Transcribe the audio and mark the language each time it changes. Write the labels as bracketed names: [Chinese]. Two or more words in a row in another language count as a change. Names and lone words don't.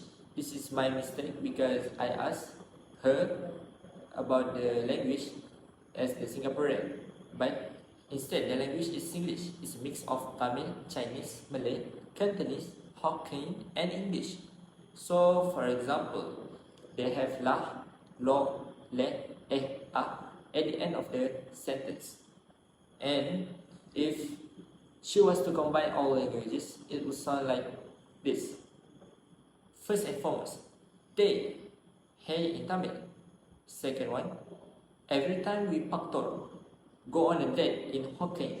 [English] This is my mistake because I asked her about the language as the Singaporean, but instead the language is Singlish. It's a mix of Tamil, Chinese, Malay, Cantonese, Hokkien, and English. So, for example, they have la, lo, le, a at the end of the sentence. And if she was to combine all languages, it would sound like this. First and foremost, they, hey in Tamil. Second one, every time we paktor, go on a date in Hokkien.